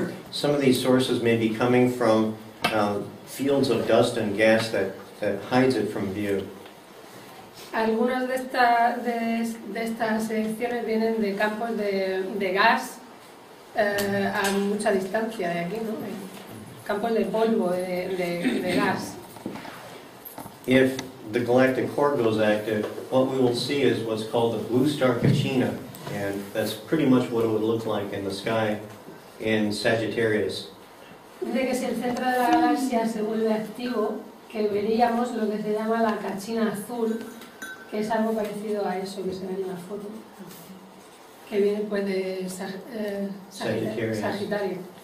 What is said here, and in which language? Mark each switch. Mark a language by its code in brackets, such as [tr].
[en] Some of these sources may be coming from fields of dust and gas that hides it from view. [es] Algunas de estas eyecciones vienen de campos de gas a mucha distancia de aquí, ¿no? campos de polvo, de gas. [en] If the galactic core goes active, what we will see is what's called the blue star Kachina, and that's pretty much what it would look like in the sky in Sagittarius. [es] Dice que si el centro de la galaxia se vuelve activo, que veríamos lo que se llama la cachina azul, que es algo parecido a eso que se ve en la foto, que viene pues de Sagitario.